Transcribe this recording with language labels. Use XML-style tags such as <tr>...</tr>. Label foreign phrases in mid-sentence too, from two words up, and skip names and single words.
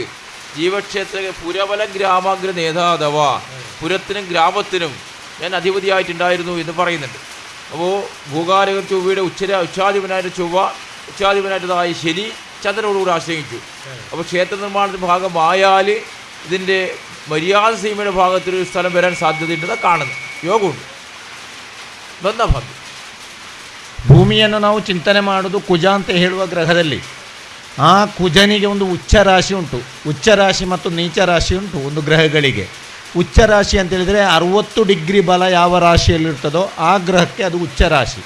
<sa>ജീവക്ഷേത്ര പുരബല ഗ്രാമാഗ്ര നേതാതവ,</sa> <ml>പുരത്തിനും ഗ്രാമത്തിനും ഞാൻ അധിപതിയായിട്ടുണ്ടായിരുന്നു എന്ന് പറയുന്നുണ്ട്. അപ്പോൾ ഭൂകാരക ചൊവ്വയുടെ ഉച്ചാധിപനായിട്ട് ചൊവ്വ, ഉച്ചാധിപനായിട്ടതായ ശനി ചന്ദ്രനോടുകൂടി ആശ്രയിച്ചു. അപ്പോൾ ക്ഷേത്ര നിർമ്മാണത്തിൻ്റെ ഭാഗമായാൽ ഇതിൻ്റെ മര്യാദ സീമയുടെ ഭാഗത്തൊരു സ്ഥലം വരാൻ സാധ്യതയുണ്ടെന്ന് കാണുന്നു. യോഗമുണ്ട്.</ml> <kn>ನನ್ನ ಭಾಗ್ಯ. ಭೂಮಿಯನ್ನು ನಾವು ಚಿಂತನೆ ಮಾಡೋದು ಕುಜ ಅಂತ ಹೇಳುವ ಗ್ರಹದಲ್ಲಿ. ಆ ಕುಜನಿಗೆ ಒಂದು ಉಚ್ಚ ರಾಶಿ ಉಂಟು, ಉಚ್ಚ ರಾಶಿ ಮತ್ತು ನೀಚ ರಾಶಿ ಉಂಟು ಒಂದು ಗ್ರಹಗಳಿಗೆ. ಉಚ್ಚ ರಾಶಿ ಅಂತೇಳಿದರೆ 60 ಡಿಗ್ರಿ ಬಲ ಯಾವ ರಾಶಿಯಲ್ಲಿರ್ತದೋ ಆ ಗ್ರಹಕ್ಕೆ ಅದು ಉಚ್ಚ ರಾಶಿ.</kn>